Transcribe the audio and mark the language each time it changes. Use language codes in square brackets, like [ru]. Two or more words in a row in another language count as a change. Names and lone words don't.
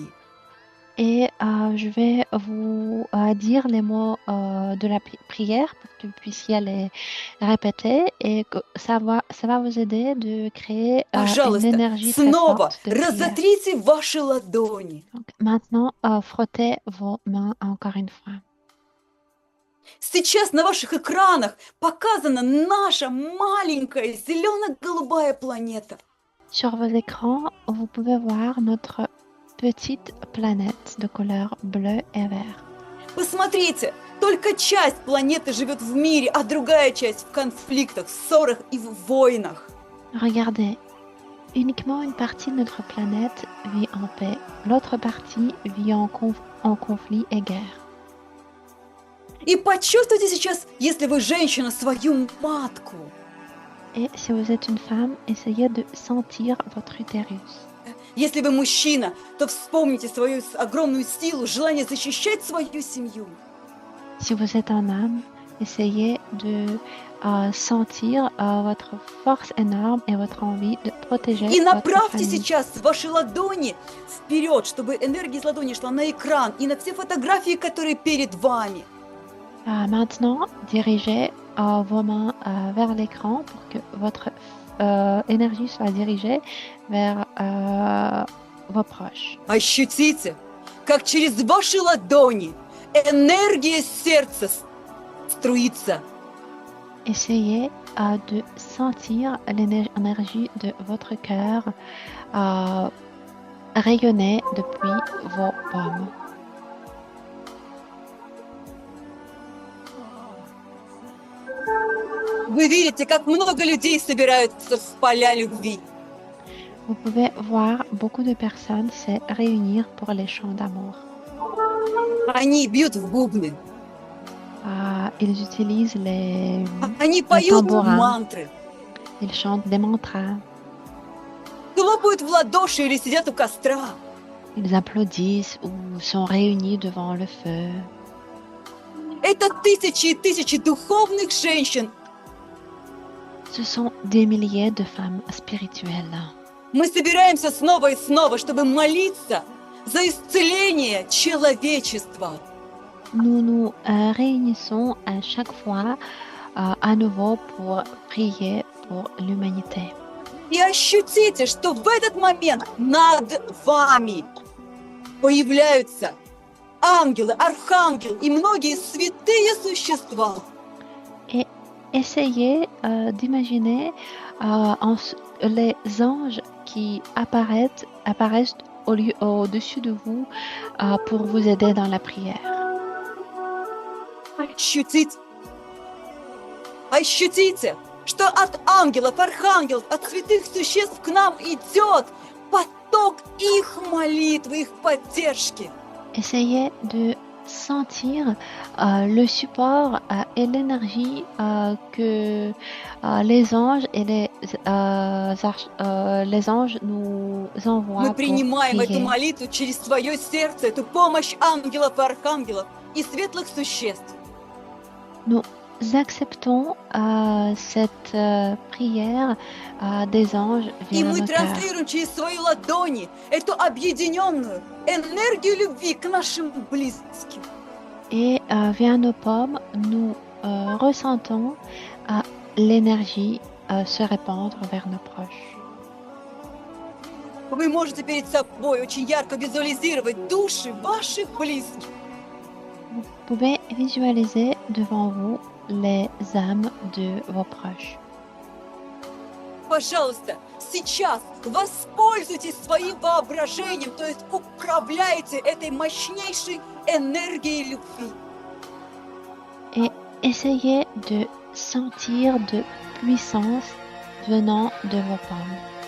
[fr] Et je vais vous dire les mots de la prière pour que vous puissiez les répéter et que ça va vous aider de créer une [ru] Пожалуйста, [fr] énergie très [ru] снова [fr] forte de prière. [ru] разотрите ваши ладони. [fr] Donc, maintenant, frottez vos mains encore une fois. [ru] Сейчас на ваших экранах показана наша маленькая зелено-голубая планета. [fr] Sur vos écrans, vous pouvez voir notre petite planète de couleur bleu et vert. [ru] Посмотрите, только часть планеты живет в мире, а другая часть в конфликтах, ссорах и в войнах. [fr] Regardez, uniquement une partie de notre planète vit en paix, l'autre partie vit en conflit et guerre. [ru] И почувствуйте сейчас, если вы женщина, свою матку. [fr] Et si vous êtes une femme, essayez de sentir votre utérus. [ru] Если вы мужчина, то вспомните свою огромную силу, желание защищать свою семью. [fr] Si vous êtes un homme, essayez de sentir votre force énorme et votre envie de protéger [ru] И [fr] votre [ru] направьте [fr] famille. [ru] сейчас ваши ладони вперед, чтобы энергия из ладони шла на экран и на все фотографии, которые перед вами. [fr] Maintenant, dirigez vos mains vers l'écran pour que votre énergie soit dirigée vers vos proches. [ru] Ощутите, как через ваши ладони энергия сердца струится. [fr] Essayez de sentir l'énergie de votre cœur rayonner depuis vos paumes. [ru] Вы видите, как много людей собираются в поля любви. [fr] Vous pouvez voir beaucoup de personnes se réunir pour les chants d'amour. [ru] Они бьют в бубны, [fr] Ils utilisent les [ru] они поют [fr] tambourins, [ru] мантры, [fr] ils chantent des mantras, [ru] хлопают в ладоши или сидят у костра. [fr] ils applaudissent ou sont réunis devant le feu. [ru] Это тысячи и тысячи духовных женщин. [fr] Ce sont des milliers de femmes spirituelles. [ru] Мы собираемся снова и снова, чтобы молиться за исцеление человечества. [fr] Nous nous réunissons à chaque fois à nouveau pour prier pour l'humanité. [ru] И ощутите, что в этот момент над вами появляются ангелы, архангелы и многие святые существа. [fr] Et essayez d'imaginer les anges qui apparaissent au-dessus de vous pour vous aider dans la prière. [ru] Ощутите, что от ангелов, архангелов, от святых существ к нам идет поток их молитвы, их поддержки. [fr] Essayez de sentir le support et l'énergie que les anges et les anges nous envoient [ru] Мы [fr] pour [ru] принимаем эту [fr] prier. [ru] молитву через свое сердце, эту помощь ангелов и архангелов и светлых существ. [fr] Nous acceptons cette prière des anges [ru] И [fr] via [ru] мы [fr] nos cœurs. [ru] транслируем через свои ладони эту объединенную энергию любви к нашим близким. [fr] Et via nos paumes, nous ressentons l'énergie se répandre vers nos proches. [ru] Вы можете перед собой очень ярко визуализировать души ваших близких. [fr] Vous pouvez visualiser devant vous les âmes de vos proches. [ru] Пожалуйста, сейчас воспользуйтесь своим воображением, то есть управляйте этой мощнейшей энергией любви. [fr] Et essayez de sentir de puissance venant de vos paumes.